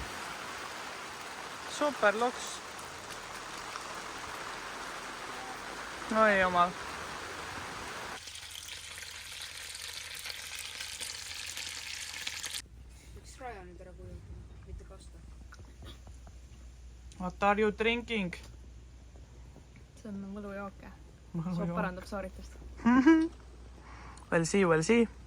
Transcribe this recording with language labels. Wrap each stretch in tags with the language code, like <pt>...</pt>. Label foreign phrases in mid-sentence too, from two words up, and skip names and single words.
<et>Super loks. Oi jumal. Võiks raja nüüd ära kujundada, mitte kasta.</et> <en>What are you drinking?</en> <et>See on võlujooke. See parandab sooritust.</et> <en>We'll see.</en>